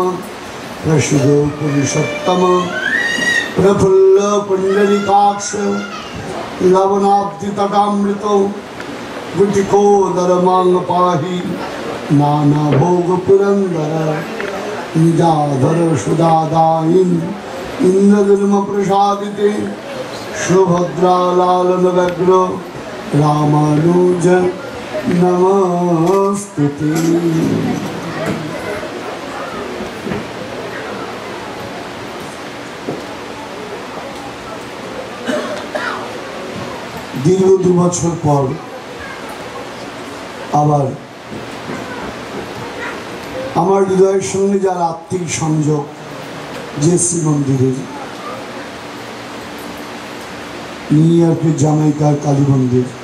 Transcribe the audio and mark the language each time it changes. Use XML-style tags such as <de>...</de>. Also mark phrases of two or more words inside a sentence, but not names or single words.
<sa>प्रसिद्धो पुरुषोत्तम प्रफुल्ल पुंडरीकाक्ष लवनाब्धि तटामृतो गुटिकोदर मांग पाहि नाना भोग पुरंदर निजाधर सुदादायिन इंद्रधर्म प्रसादिते सुभद्रा लालन व्यग्र रामानुज नमस्तुते।</sa> <bn>दीर्घ 2 বছর পর আবার আমার হৃদয়ের সঙ্গে যার আত্মিক সংযোগ জেসি মন্দিরের নিউ ইয়র্কের জামাইকার কালী মন্দির।</bn>